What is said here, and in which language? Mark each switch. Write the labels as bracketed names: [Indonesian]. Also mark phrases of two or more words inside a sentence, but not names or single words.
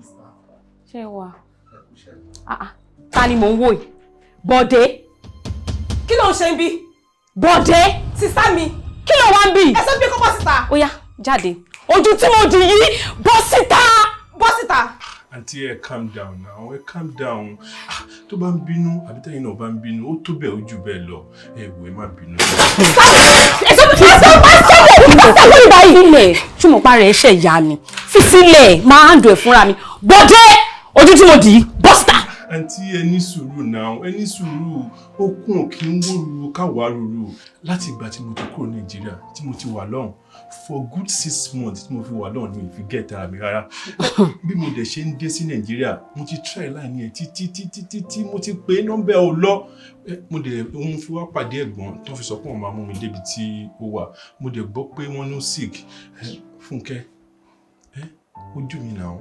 [Yoruba] Ṣé wà? Ta ni mò ń wò yìí? Bọ̀dé. Kí ló ń ṣe ń bí? Bọ̀dé. Sísá mi. Kí ló wá ń bì? Ẹ sọ pé kó bọ́ síta. Ó yá, jáde. Ojú tí mo dì yìí, bọ́ síta. Bọ́ síta. Àǹtí ẹ [English] calm down [Yoruba] now, ẹ [English] calm down. [Yoruba] Tó bá ń bínú, àbí tẹ́yìn náà bá ń bínú, ó tó bẹ́ẹ̀ ó jù bẹ́ẹ̀ lọ. Ẹ wò ẹ má bínú. Túmọ̀ pa rẹ̀ ṣẹ̀ yá mi. Fi sílẹ̀, máa ń dùn ẹ̀ fúnra mi. Bọ̀dé! Ojú tí mo dì í, bọ́ síta. Àǹtí ẹ ní sùúrù náà, ẹ ní sùúrù. Okun ò kí ń wó ruru káwá ruru. Láti ìgbà tí mo ti kúrò Nàìjíríà, tí mo ti wà lọ́hùn, [English] for good 6 months [Yoruba] tí mo fi wà lọ́hùn ni ìfi gẹ̀ẹ́ta mi rárá. Bí mo dẹ̀ ṣe ń dé sí Nàìjíríà, mo ti try line ẹ̀ títí mo ti pè nọ́mbà ò lọ. Mo dẹ̀ òun fi wá pàdé ẹ̀gbọ́n tó fi sọ pé òun máa mú mi débi tí ó wà. Mo dẹ̀ gbọ́ pé wọ́n ló sick. Fúnkẹ́, ojú mi náà.